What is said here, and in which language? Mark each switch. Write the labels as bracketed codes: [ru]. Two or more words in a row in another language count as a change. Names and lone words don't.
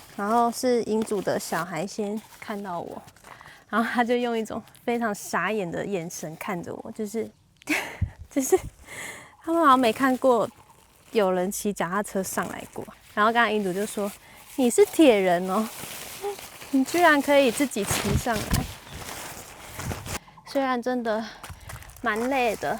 [zh] 然後是營主的小孩先看到我，然後他就用一種非常傻眼的眼神看着我，就是他們好像沒看過有人騎腳踏車上來過。然後剛剛營主就說：“你是鐵人哦，你居然可以自己騎上來。” 雖然真的蠻累的。